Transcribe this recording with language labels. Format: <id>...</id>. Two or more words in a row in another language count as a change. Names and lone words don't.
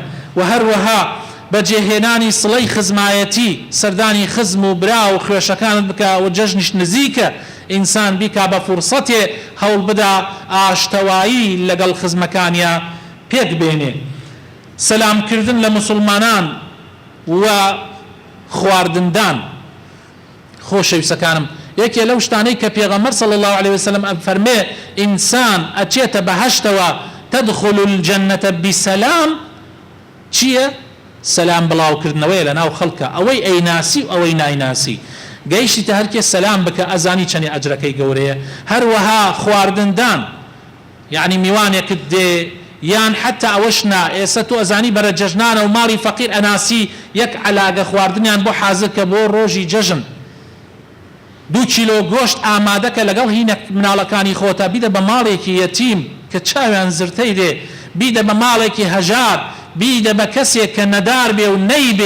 <ckb>و هەروەها بەجێهێنانی سڵەی خزمایەتی، سەردانی خزم و برا و خوێشەکانت بکە و جەژنیش نزیکە ئینسان بیکا بە فورسەتێ هەوڵ بدا ئاشتەوایی لەگەڵ خزمەکانیە پێک بێنێ. سەلامکردن لە مسلمانان و خواردندان. خۆشەویستەکانم یەکێ لەو شتانەی کە پێغەمبەر</ckb> <ar>صلی الله عليه وسلم</ar> <ckb>فەرمێ ئینسان ئەچێتە بەهەشتەوە</ckb> <ar>تدخل الجنة بسلام</ar> <ckb>چییە؟ سەلام بڵاوکردنەوەیە لە ناو خەڵکە، ئەوەی ئەیناسی و ئەوەی نایناسی. گەیشتیتە هەرکێ سەلام بکە ئەزانی چەندی ئەجرەکەی گەورەیە. هەروەها خواردندان، یعنی میوانێکت دێ یان حتى ئەوەشنا ئێستا تۆ ئەزانی بەرە جەژنانە و ماڵی فەقیر ئەناسی یەک عەلاگە خواردنیان بۆ حازر کە بۆ ڕۆژی جەژن 2 کیلۆ گۆشت ئامادەکە لەگەڵ هینە مناڵەکانی خۆتە بیدە بە ماڵێکی یەتیم کە چاویان زرتەی دێ، بیدە بە ماڵێکی هەژار، بیدە بە کەسێک کە نەدار بێ و نەیبێ.</ckb>